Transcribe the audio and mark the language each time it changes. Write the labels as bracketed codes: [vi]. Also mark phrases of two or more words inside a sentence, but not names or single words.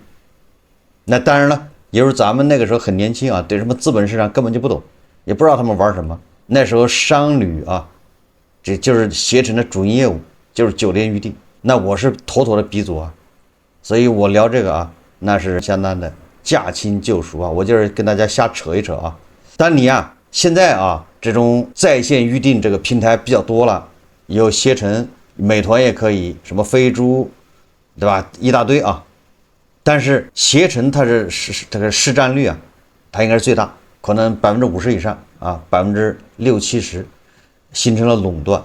[zh] 那當然了，也就是咱們那個時候很年輕對什麼資本市場根本就不懂，也不知道他們玩什麼。那時候商旅這就是攜程的主營業務，就是酒店預訂。那我是妥妥的鼻祖所以我聊這個那是相當的駕輕就熟我就是跟大家瞎扯一扯當你現在這種在線預訂這個平台比較多了，有攜程、美團也可以，什麼飛豬，對吧？一大堆但是攜程它是這個市占率它應該是最大，可能50%以上60-70%，形成了壟斷。